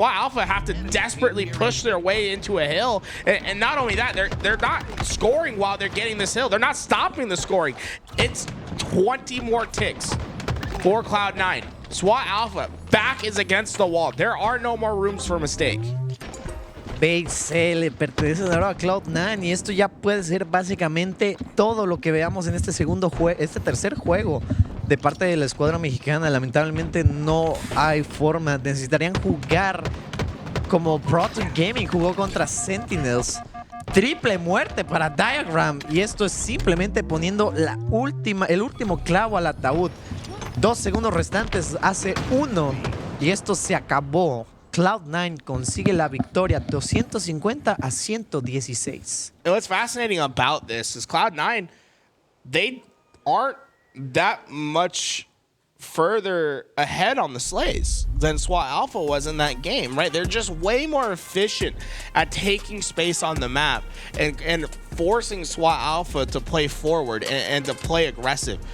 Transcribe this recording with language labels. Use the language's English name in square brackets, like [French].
[English] SWAT Alpha have to desperately push their way into a hill, and not only that, they're not scoring while they're getting this hill. They're not stopping the scoring. It's 20 more ticks for Cloud9. SWAT Alpha back is against the wall. There are no more rooms for mistake. [Spanish] BC le pertenece ahora a Cloud9 y esto ya puede ser básicamente todo lo que veamos en este tercer juego de parte de la escuadra mexicana. Lamentablemente no hay forma, necesitarían jugar como Proton Gaming jugó contra Sentinels. Triple muerte para Diagram, y esto es simplemente poniendo el último clavo al ataúd. 2 segundos restantes, hace 1 y esto se acabó. Cloud9 consigue la victoria 250 a 116. [English] And what's fascinating about this is Cloud9, they aren't that much further ahead on the slays than SWAT Alpha was in that game, right? They're just way more efficient at taking space on the map and forcing SWAT Alpha to play forward and to play aggressive.